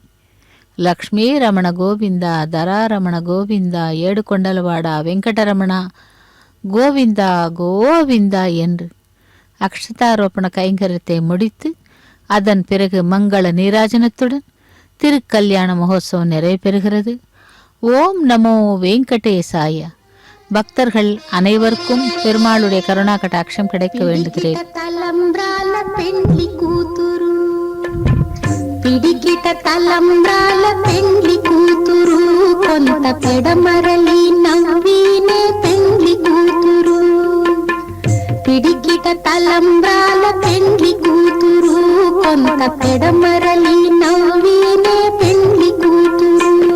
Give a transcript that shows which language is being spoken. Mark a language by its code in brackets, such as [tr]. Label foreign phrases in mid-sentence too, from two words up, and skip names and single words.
[ta] லக்ஷ்மி ரமண கோவிந்தா தராரமண கோவிந்தா ஏடுகொண்டலவாடா வெங்கடரமணா கோவிந்தா கோவிந்தா என்று அக்ஷதாரோபண கைங்கரியத்தை முடித்து அதன் பிறகு மங்கள நீராஜனத்துடன் திருக்கல்யாண மகோத்சவம் நிறைவு பெறுகிறது. ஓம் நமோ வெங்கடேசாய. பக்தர்கள் அனைவருக்கும் பெருமாளுடைய கருணா கடாட்சம் கிடைக்க வேண்டுகிறேன். [te] పిడికిట తలంబ్రాల పెండ్లి కూతురు కొంత పెడమరలి నవ్వినే పెండ్లి కూతురు పిడికిట తలంబ్రాల పెండ్లి కూతురు కొంత పెడమరలి నవ్వినే పెండ్లి కూతురు